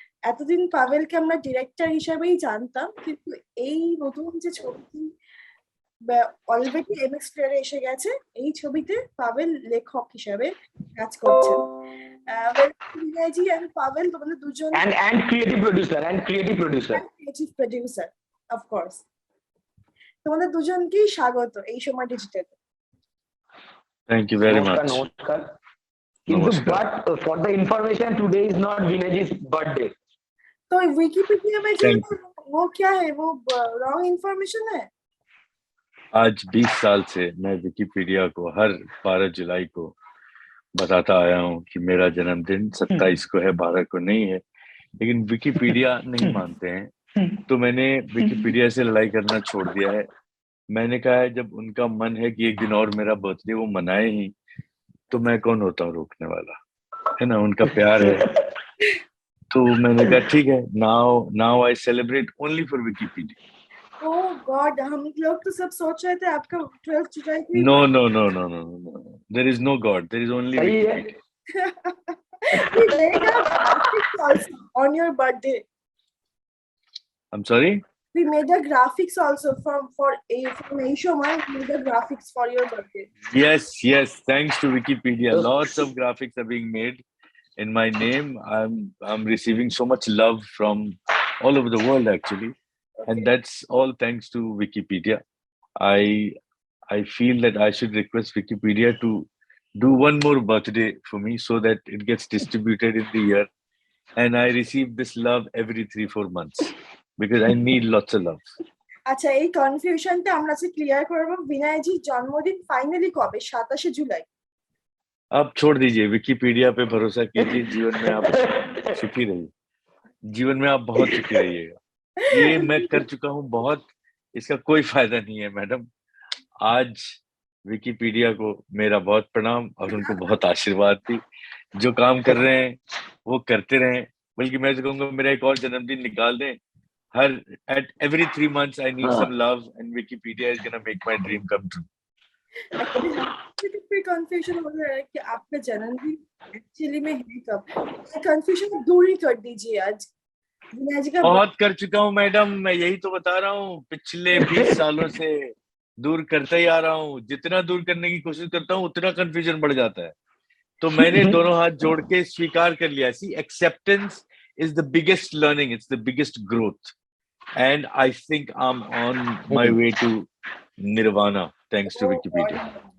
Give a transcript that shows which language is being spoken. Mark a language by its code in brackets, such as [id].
[bn] এতদিন পাভেলকে আমরা ডিরেক্টর হিসাবেই জানতাম, কিন্তু এই নতুন যে ছবিটি অলরেডি এমএক্স প্লেয়ারে এসে গেছে, এই ছবিতে পাভেল লেখক হিসাবে কাজ করছেন। বিনয়জি এন্ড পাভেল, তোমাদের দুজন [en] and creative [bn] প্রডিউসার অফকোর্স। তোমাদের দুজনকেই স্বাগত এই সময় ডিজিটালে। [en] Thank you very much. [hi] Namaskar. [en] But for the information, today is not Vinay's birthday. [hi] तो विकिपीडिया में जो वो क्या है, वो रॉन्ग इंफॉर्मेशन है। आज 20 साल से मैं विकिपीडिया को हर 12 जुलाई को बताता आया हूँ कि मेरा जन्मदिन 27 को है, 12 को नहीं है, लेकिन विकिपीडिया नहीं मानते हैं। तो मैंने विकिपीडिया से लड़ाई करना छोड़ दिया है। मैंने कहा है जब उनका मन है कि एक दिन और मेरा बर्थडे वो मनाए ही, तो मैं कौन होता हूँ रोकने वाला, है ना। उनका प्यार है, तो मैंने कहा ठीक है, [en] Now I celebrate only for Wikipedia. [hi] Oh God, हम लोग तो सब सोच रहे थे आपका 12 जुलाई को। [en] No. There is no God. There is only Wikipedia. We made a graphics also on your birthday. I'm sorry? We made a graphics also from Asia. We made a graphics for your birthday. Yes. Thanks to Wikipedia, lots of graphics are being made in my name. I'm receiving so much love from all over the world actually, and that's all thanks to Wikipedia. I feel that I should request Wikipedia to do one more birthday for me so that it gets distributed in the year and I receive this love every 3-4 months because I need lots of love. [bn] আচ্ছা, এই কনফিউশনটা আমরা আজকে clear করব। বিনয়জি জন্মদিন finally কবে? 27 জুলাই। [hi] आप छोड़ दीजिए, विकिपीडिया पे भरोसा कीजिए। जीवन में आप सुखी रहिए, जीवन में आप बहुत सुखी रहिएगा। ये मैं कर चुका हूँ बहुत, इसका कोई फायदा नहीं है मैडम। आज विकिपीडिया को मेरा बहुत प्रणाम और उनको बहुत आशीर्वाद दी। जो काम कर रहे हैं वो करते रहें, बल्कि मैं तो कहूँगा मेरा एक और जन्मदिन निकाल दें। [en] at every 3 months I need some love and Wikipedia is gonna make my dream come true. [hi] फिर कंफ्यूजन हो रहा है कि आपका जन्मदिन एक्चुअली में है कब। कंफ्यूजन दूर ही कर दीजिए आज। बहुत कर चुका हूँ मैडम, मैं यही तो बता रहा हूँ। पिछले 20 सालों से दूर करता ही आ रहा हूँ। जितना दूर करने की कोशिश करता हूँ उतना कंफ्यूजन बढ़ जाता है। तो मैंने दोनों हाथ जोड़ के स्वीकार कर लिया। [en] See, acceptance is the biggest learning, it's the biggest growth, and I think I'm on my way to nirvana thanks to Wikipedia.